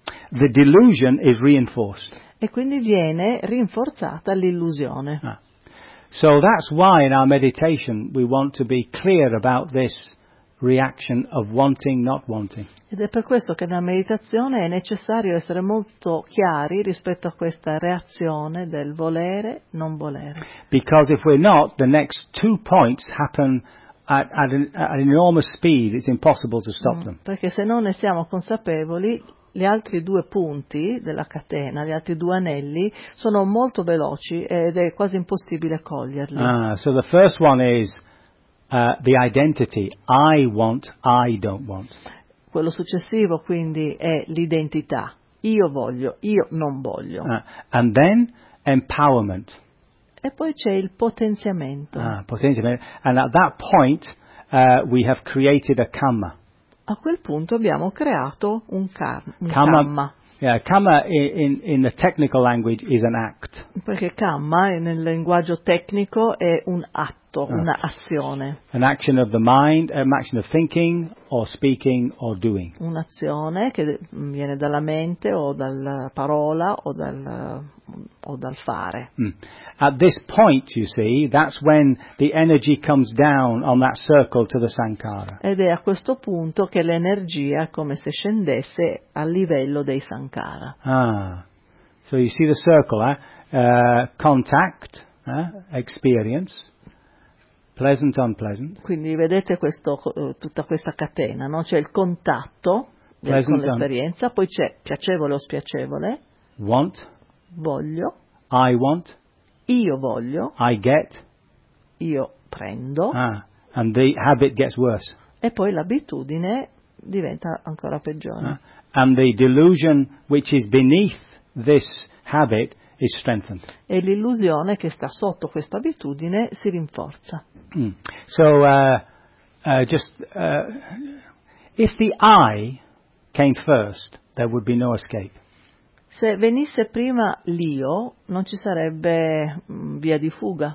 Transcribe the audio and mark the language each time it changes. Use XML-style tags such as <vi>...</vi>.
<en>The delusion is reinforced.</en> <it>E quindi viene rinforzata l'illusione.</it> <en>So that's why in our meditation we want to be clear about this reaction of wanting, not wanting.</en> <it>Ed è per questo che nella meditazione è necessario essere molto chiari rispetto a questa reazione del volere, non volere.</it> <en>Because if we're not, the next two points happen at an enormous speed. It's impossible to stop them.</en> <it>Perché se non ne siamo consapevoli, gli altri due punti della catena, gli altri due anelli, sono molto veloci ed è quasi impossibile coglierli.</it> <en>So the first one is the identity. I want, I don't want.</en> <it>Quello successivo, quindi, è l'identità. Io voglio, io non voglio.</it> <en>And then empowerment.</en> <it>E poi c'è il potenziamento. Potenziamento.</it> <en>And at that point we have created a karma.</en> <it>A quel punto abbiamo creato un karma.</it> <en>Yeah, karma in the technical language is an act.</en> <it>Perché karma nel linguaggio tecnico è un atto. fatto, un'azione.</it> <en>An action of the mind, an action of thinking or speaking or doing.</en> <it>Un'azione che viene dalla mente o dalla parola o dal fare. Mm.</it> <en>At this point, you see, that's when the energy comes down on that circle to the sankhara.</en> <it>Ed è a questo punto che l'energia come se scendesse al livello dei sankhara.</it> <en>Ah. So you see the circle, eh? Contact, experience, pleasant, unpleasant.</en> <it>Quindi vedete questo, tutta questa catena, no? C'è il contatto pleasant, con l'esperienza, poi c'è piacevole o spiacevole.</it> <en>Want.</en> <it>Voglio.</it> <en>I want.</en> <it>Io voglio.</it> <en>I get.</en> <it>Io prendo.</it> <en>Ah, and the habit gets worse.</en> <it>E poi l'abitudine diventa ancora peggiore.</it> <en>And the delusion which is beneath this habit is strengthened.</en> <it>E l'illusione che sta sotto questa abitudine si rinforza. Mm.</it> <en>So if the I came first, there would be no escape.</en> <it>Se venisse prima l'io, non ci sarebbe via di fuga.</it>